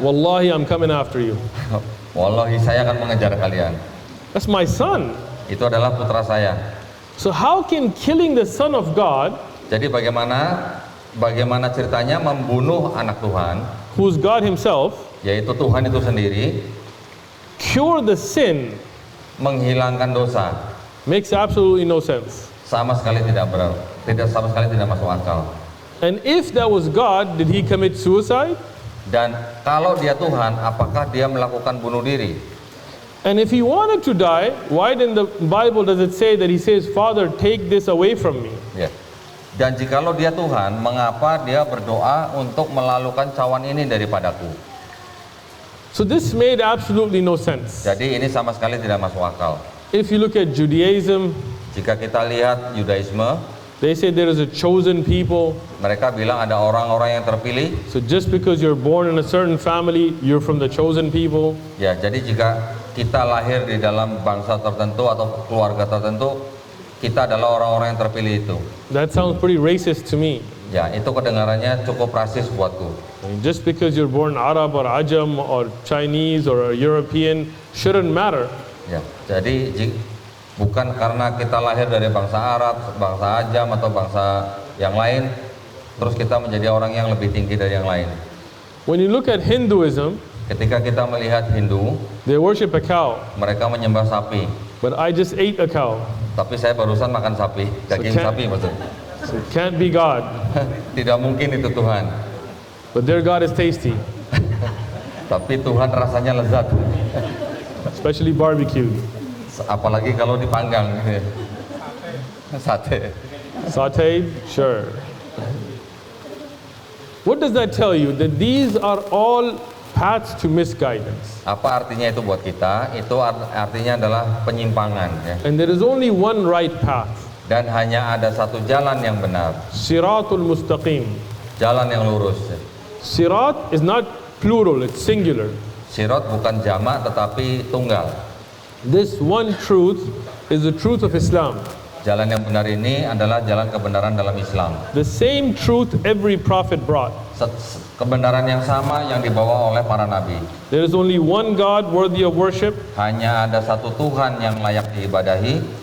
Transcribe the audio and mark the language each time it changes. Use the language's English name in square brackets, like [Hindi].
[English] wallahi, I'm coming after you. [Indonesian] wallahi saya akan mengejar kalian. [English] That's my son. [Indonesian] Itu adalah putra saya. [English] So how can killing the Son of God, [Indonesian] Jadi bagaimana ceritanya membunuh anak Tuhan, [English] who's God himself, [Indonesian] yaitu Tuhan itu sendiri, [English] cure the sin? [Indonesian] menghilangkan dosa? [English] Makes absolutely no sense. [Indonesian] Sama sekali sama sekali tidak masuk akal. [English] And if that was God, did he commit suicide? [Indonesian] Dan kalau dia Tuhan, apakah dia melakukan bunuh diri? [English] And if he wanted to die, why in the Bible does it say that he says, Father, take this away from me? [Indonesian] Ya. Dan jikalau dia Tuhan, mengapa dia berdoa untuk melalukan cawan ini daripadaku? [English] So this made absolutely no sense. [Indonesian] Jadi ini sama sekali tidak masuk akal. [English] If you look at Judaism, [Indonesian] Jika kita lihat Yudaisme, [English] they say there is a chosen people. [Indonesian] mereka bilang ada orang-orang yang terpilih. [English] So just because you're born in a certain family, you're from the chosen people. [Indonesian] Ya, jadi jika kita lahir di dalam bangsa tertentu atau keluarga tertentu, kita adalah orang-orang yang terpilih itu. [English] That sounds pretty racist to me. [Indonesian] Ya, itu kedengarannya cukup rasis buatku. [English] I mean, just because you're born Arab or Ajam or Chinese or a European shouldn't matter. [Indonesian] Ya, jadi bukan karena kita lahir dari bangsa Arab, bangsa Ajam atau bangsa yang lain, terus kita menjadi orang yang lebih tinggi dari yang lain. [English] When you look at Hinduism, [Indonesian] Ketika kita melihat Hindu, [English] they worship a cow, [Indonesian] mereka menyembah sapi. [English] but I just ate a cow. [Indonesian] Tapi saya barusan makan sapi, daging [English] can't- [Indonesian] sapi maksudnya. [English] So it can't be God, [Indonesian] Tidak mungkin itu Tuhan. [English] but their God is tasty, [Indonesian] Tapi Tuhan rasanya lezat. [English] especially barbecued. [Indonesian] Apalagi kalau dipanggang. Sate. [English] Sauteed, sure. What does that tell you? That these are all paths to misguidance. [Indonesian] Apa artinya itu buat kita? Itu artinya adalah penyimpangan ya. [English] And there is only one right path, [Indonesian] Dan hanya ada satu jalan yang benar, [Arabic] Siratul Mustaqim. [Indonesian] jalan yang lurus. [English] Sirat is not plural, it's singular. [Indonesian] Sirat bukan jamak tetapi tunggal. [English] This one truth is the truth of Islam. [Indonesian] Jalan yang benar ini adalah jalan kebenaran dalam Islam. [English] The same truth every prophet brought. [Indonesian] Kebenaran yang sama yang dibawa oleh para nabi. [English] There is only one God worthy of worship, [Indonesian] Hanya ada satu Tuhan yang layak diibadahi,